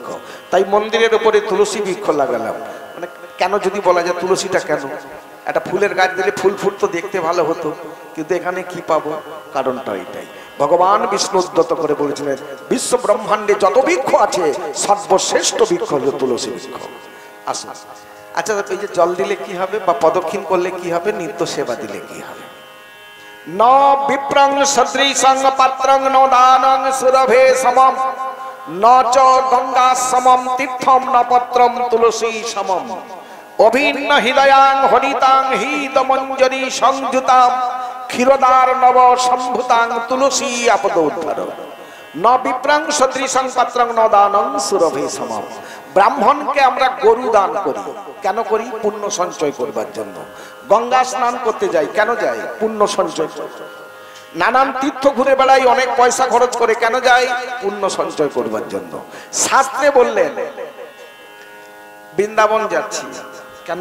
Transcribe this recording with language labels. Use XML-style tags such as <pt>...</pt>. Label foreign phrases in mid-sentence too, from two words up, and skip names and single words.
<bn>তাই মন্দিরের উপরে তুলসী বৃক্ষ লাগালাম, মানে কেন যদি বলা যায় তুলসীটা কেন, একটা ফুলের গাছ দিলে ফুল ফুটতো, দেখতে ভালো হতো, কিন্তু এখানে কি পাবো, কারণটা এটাই। ভগবান বিষ্ণু উদ্যত করে বলেছিলেন বিশ্ব ব্রহ্মাণ্ডে যত বৃক্ষ আছে সর্বশ্রেষ্ঠ বৃক্ষ হলো তুলসী বৃক্ষ। আসুন, আচ্ছা, এই যে জল দিলে কি হবে বা প্রদক্ষিণ করলে কি হবে, নিত্য সেবা দিলে কি হবে?</bn> <sa>ন বিপ্রং সদৃশং পাত্রং ন দানং সুরভে সমম, ন চ গঙ্গা সমম তীর্থম ন পত্রম তুলসী সমম, অভিন্ন হৃদয়াং হরিতাং হৃদমঞ্জরি সংযুতাম, ক্ষীরদার নব সম্ভুতাং তুলসী আপদোদ্ধার, ন বিপ্রং সদৃশং পাত্রং ন দানং সুরভে সমম।</sa> <bn>ব্রাহ্মণকে আমরা গরু দান করি, কেন করি? পুণ্য সঞ্চয় করবার জন্য। গঙ্গা স্নান করতে যাই, কেন যাই? পুণ্য সঞ্চয় করতে। নানান তীর্থ ঘুরে বেড়াই, অনেক পয়সা খরচ করে, কেন যাই? পুণ্য সঞ্চয় করবার জন্য। শাস্ত্রে বললেন বৃন্দাবন যাচ্ছি, কেন?</bn>